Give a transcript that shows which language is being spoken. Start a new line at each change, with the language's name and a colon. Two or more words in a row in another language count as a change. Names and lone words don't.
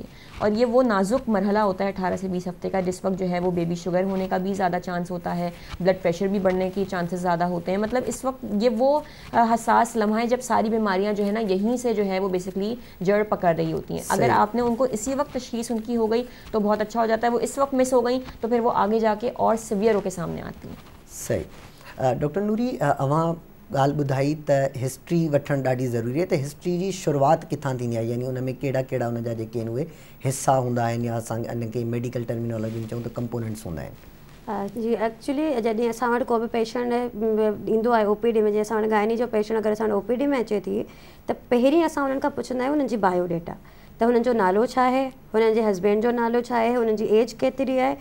Urdu: اور یہ وہ نازک مرحلہ ہوتا ہے 18 سے 20 ہفتے کا, جس وقت جو ہے وہ
English: baby sugar
Urdu: ہونے کا بھی زیادہ چانس ہوتا ہے,
English: blood pressure
Urdu: بھی بڑھنے کی چانسز زیادہ ہوتے ہیں. مطلب اس وقت یہ وہ حساس لمحہ ہے جب ساری بیماریاں جو ہے نا یہیں سے جو ہے وہ بیسکلی جڑ پکڑ رہی ہوتی ہیں. اگر آپ نے ان کو اسی وقت تشخیص ان کی ہو گئی تو بہت اچھا ہو جاتا ہے, وہ اس وقت مس ہو گئی تو پھر وہ آگے جا کے اور سیویئر ہو کے سامنے آتی ہیں. صحیح. ڈاکٹر نوری,
Sindhi: اواں ॻाल्हि ॿुधाई त हिस्ट्री वठणु ॾाढी ज़रूरी आहे, त हिस्ट्री जी शुरूआति किथां थींदी आहे, यानी उन में कहिड़ा कहिड़ा उन जा जेके आहिनि उहे हिसा हूंदा आहिनि, या असां इन खे
English: medical terminology
Sindhi: में चऊं त कंपोनेंट्स हूंदा आहिनि? जी एक्चुअली जॾहिं असां वटि को बि पेशेंट ईंदो आहे OPD में, जीअं असां वटि गाइनी जो पेशेंट अगरि असां वटि OPD में अचे थी त पहिरीं असां उन्हनि खां पुछंदा आहियूं उन्हनि जी बायोडेटा, त हुननि जो नालो छा आहे, हुननि जे हस्बैंड जो नालो छा आहे, हुननि जी एज केतिरी आहे.